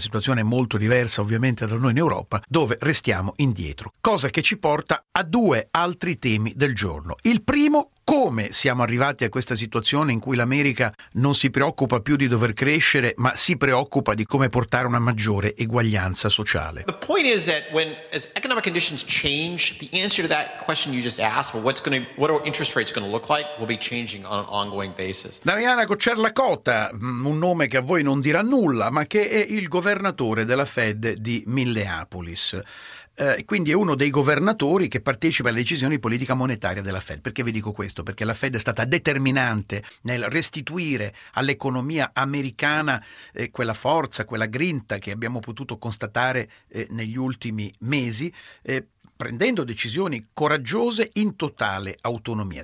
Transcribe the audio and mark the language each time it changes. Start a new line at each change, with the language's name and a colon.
Italian: La situazione è molto diversa ovviamente da noi in Europa, dove restiamo indietro. Cosa che ci porta a due altri temi del giorno. Il primo: come siamo arrivati a questa situazione in cui l'America non si preoccupa più di dover crescere, ma si preoccupa di come portare una maggiore eguaglianza sociale.
English: The point is that when as economic conditions change, the answer to that question you just asked, well, what are interest rates going to look like, will be changing on an ongoing basis.
Italian: Dariana Cocerlacota, un nome che a voi non dirà nulla, ma che è il governatore della Fed di Minneapolis. Quindi è uno dei governatori che partecipa alle decisioni di politica monetaria della Fed. Perché vi dico questo? Perché la Fed è stata determinante nel restituire all'economia americana quella forza, quella grinta che abbiamo potuto constatare negli ultimi mesi, prendendo decisioni coraggiose in totale autonomia.